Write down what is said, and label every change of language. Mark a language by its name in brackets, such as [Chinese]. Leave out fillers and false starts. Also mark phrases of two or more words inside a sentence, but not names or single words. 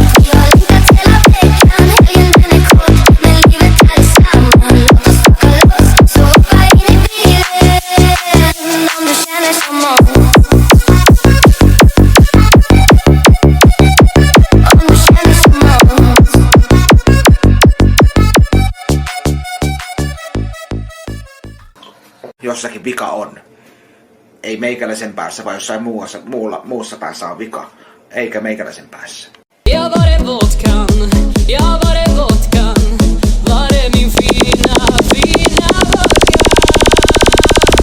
[Swedish] Vi har längtat hela veckan, helgen den är kort. Men livet är detsamma, låt oss åka loss. Så hoppa in i bilen, om du känner som oss. Om du känner som oss. [Finnish] Jossakin vika on. Ei meikäläisen päässä, vaan jossain muussa päässä on vika. Eikä meikäläisen päässä. [Swedish] Jag var det vodkan, var det min fina vodka.